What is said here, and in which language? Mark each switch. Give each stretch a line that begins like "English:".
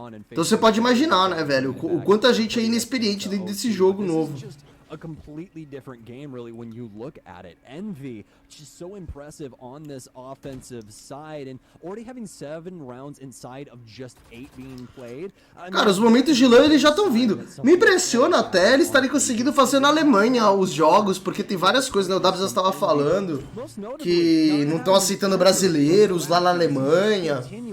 Portuguese: Então você pode imaginar, né, velho, o quanto a gente é inexperiente dentro desse jogo novo.
English: A completely different game, really, when you look at it. Envy, just so impressive on this offensive side, and already having 7 rounds inside of just 8 being played.
Portuguese: Cara, os momentos de LAN eles já estão vindo. Me impressiona até eles estarem conseguindo fazer na Alemanha os jogos, porque tem várias coisas, né? O W já estava falando que não estão aceitando brasileiros lá na Alemanha.